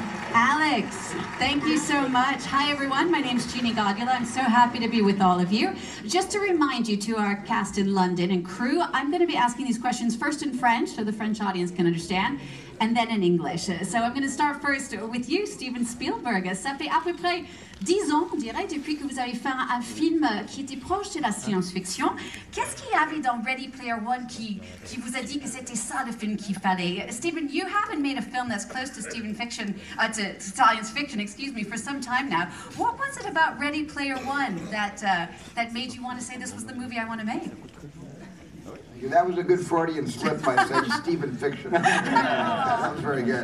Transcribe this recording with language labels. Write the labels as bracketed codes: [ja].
[en] Alex, thank you so much. Hi everyone, my name is Jeannie Godula. I'm so happy to be with all of you. Just to remind you to our cast in London and crew, I'm going to be asking these questions first in French so the French audience can understand, and then in English. So I'm going to start first with you, Steven Spielberg. [fr] Ça fait à peu près 10 ans, on dirait, depuis que vous avez fait un film qui était proche de la science-fiction. Qu'est-ce qu'il y avait dans Ready Player One qui vous a dit que c'était ça le film qu'il fallait? [en] Steven, you haven't made a film that's close to to science fiction, excuse me, for some time now. What was it about Ready Player One that made you want to say this was the movie I want to make? That was a good Freudian slip by saying Stephen Fiction. That was very good.